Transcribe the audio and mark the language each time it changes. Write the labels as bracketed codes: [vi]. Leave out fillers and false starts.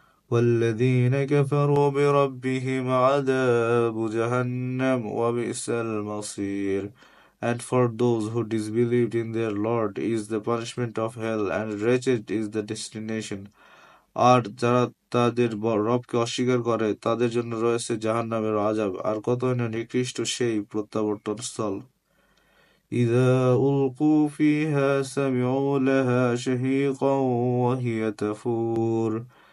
[ar] والذين كفروا بربهم عذاب جهنم وبئس المصير. [en] And for those who disbelieved in their Lord is the punishment of hell, and wretched is the destination. [bn] আর যারা তাদের রবকে অস্বীকার করে তাদের জন্য রয়েছে জাহান্নামের আযাব, আর কতই না নিকৃষ্ট সেই প্রত্যাবর্তন স্থল। [ar] إذا ألقوا فيها سمعوا لها شهيقا وهي تفور.